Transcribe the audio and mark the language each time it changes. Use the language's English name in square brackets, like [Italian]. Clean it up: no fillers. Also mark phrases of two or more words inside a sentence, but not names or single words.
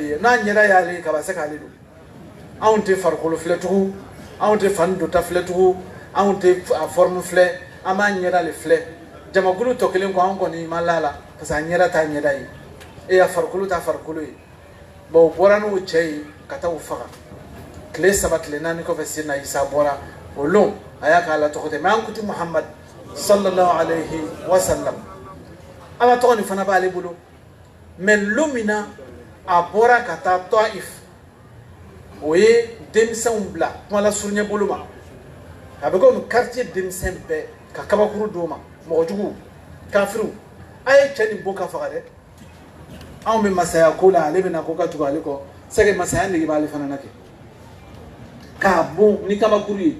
[Bambara] ye n'a ɲɛda y'ale ye kaba se k'ale don anw tɛ farikolo filɛ tugun anw tɛ fani dota filɛ tugun anw tɛ a forme filɛ an b'a ɲɛda le filɛ jamakulu tɔ kelen ko anw kɔni ma la [French] parce que [Bambara] a ɲɛda t'a ɲɛda ye a farikolo t'a farikolo ye bon o bɔra n'o cɛ ye ka taa o faga tile 3 tile 4 kɔfɛ Seydina Isa bɔra o lon a y'a ka ala tɔgɔ tɛ mais an kuti Muhammad [Arabic] صلى الله عليه وسلم [Bambara] ala tɔgɔ nin fana b'ale bolo mais lon min na a bɔra ka taa Taif o ye denmisɛnw bila kuma la surunya bolo ma a bɛ komi quartier denmisɛn bɛɛ ka kabakuru d'o ma mɔgɔ jugu kafiriw a ye cɛ nin bon ka faga dɛ anw bɛ masaya ko la ale bɛna ko ka tugu ale kɔ sɛgɛ masaya nege b'ale fana na kɛ k'a bon ni kabakuru ye